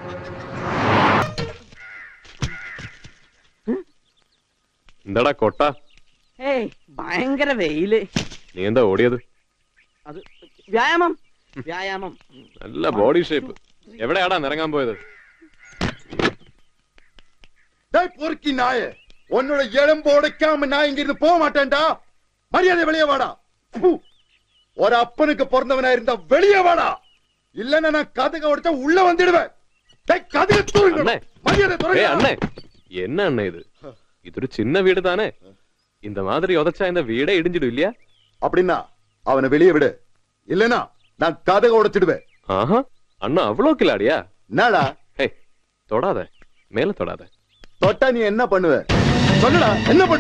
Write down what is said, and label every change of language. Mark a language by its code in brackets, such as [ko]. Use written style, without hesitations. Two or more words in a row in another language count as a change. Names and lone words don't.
[ml] എന്താടാ കൊട്ട? ഭയങ്കര വെയില്. നീ എന്താ ഓടിയത്? അത് വ്യായാമം. വ്യായാമം. നല്ല ബോഡി ഷേപ്പ്. എവിടെയാടാ നിറങ്ങാൻ പോയത്? [ta] உன்னோட எலும்பு உடைக்காம நான் இங்க இருந்து போக மாட்டேன்டா. மரியாதை வெளியே வாடா. ஒரு அப்பனுக்கு பிறந்தவனா இருந்தா வெளியே வாடா, இல்லன்னா நான் கதக உடைச்சா உள்ள வந்துடுவேன். என்ன அண்ணே இது? இதொரு சின்ன வீடு தானே. இந்த மாதிரி உதச்சா இந்த வீடே இடிஞ்சிடும் இல்லையா? அப்படின்னா அவனை வெளியே விடு, இல்லனா நான் கதக உடைச்சிடுவேன். ஆஹா, அண்ணா அவ்வளோ கிளாடியா? என்னடா? ஹே, தொடாத, மேல தொடாத. தொட்டா நீ என்ன பண்ணுவ? சொல்லுடா, என்ன பண்ணுவ?